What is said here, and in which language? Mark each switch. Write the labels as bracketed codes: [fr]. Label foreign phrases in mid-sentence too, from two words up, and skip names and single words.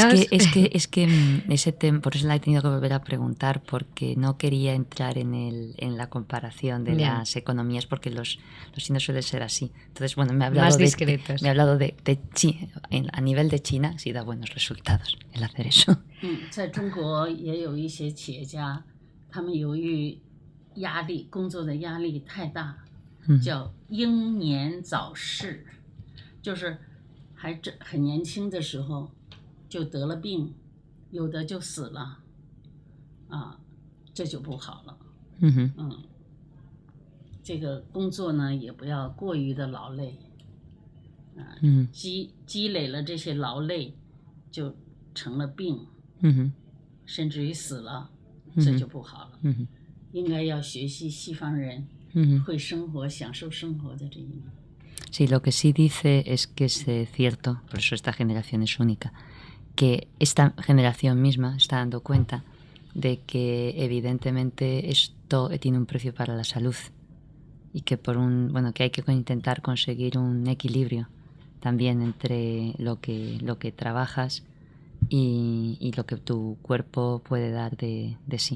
[es] Es que ese tema, por eso la he tenido que volver a preguntar, porque no quería entrar en la comparación de las economías, porque los chinos suelen ser así. Entonces, bueno, me ha hablado más discretos. Me ha hablado de a nivel de China sí da buenos resultados el hacer eso. [zh] 在中国也有一些企业家，他们由于工作的压力太大，叫英年早逝。就是很年轻的时候就得了病，有的就死了，这就不好了。这个工作呢也不要过于的劳累，积累了这些劳累就成了病，甚至于死了，这就不好了。应该要学习西方人会生活、享受生活的这一面。 [es] Sí, lo que sí dice es que es cierto, por eso esta generación es única, que esta generación misma está dando cuenta de que evidentemente esto tiene un precio para la salud y que que hay que intentar conseguir un equilibrio también entre lo que trabajas y lo que tu cuerpo puede dar de sí.